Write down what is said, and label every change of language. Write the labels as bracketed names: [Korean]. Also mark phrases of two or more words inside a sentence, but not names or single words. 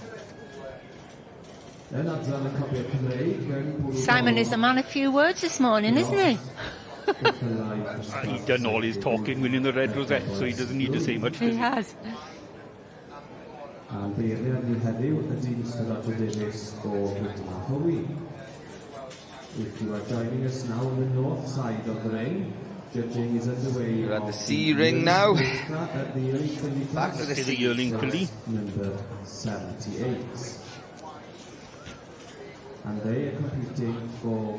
[Welsh] yn adran y copiau Cymreig yn bwrw... [English] Simon is a man of few words this morning, isn't he? He's done all his talking winning the Red Rosette, so he doesn't need to say much. He has. [Welsh] A'n beirniad ni heddiw ydy Mr Roger Davies o Gwydmahowi. [English] If you are joining us now on the north side of the ring, judging is underway. We're at the C ring now. Back to the C. yearling filly. Number 78. And they are competing for